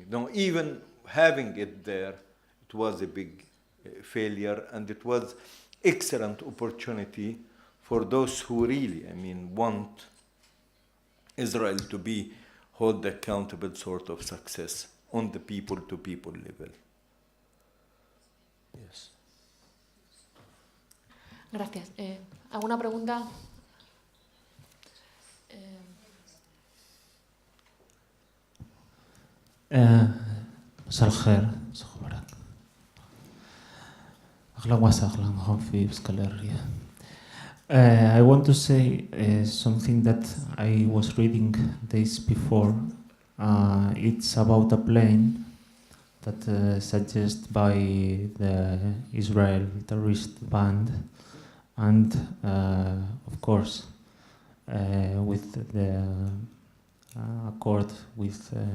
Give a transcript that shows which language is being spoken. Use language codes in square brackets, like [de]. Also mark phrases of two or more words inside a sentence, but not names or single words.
[en] No, even having it there, it was a big failure, and it was excellent opportunity for those who really, I mean, want Israel to be held accountable sort of success on the people-to-people level. Yes. [es] Gracias. ¿Alguna pregunta? [ar] مساء الخير صخبرك أهلا وسهلا هون في بسكاليريا. [en] I want to say something that I was reading days before. It's about a plane that suggested by the Israel terrorist band, and of course with the accord with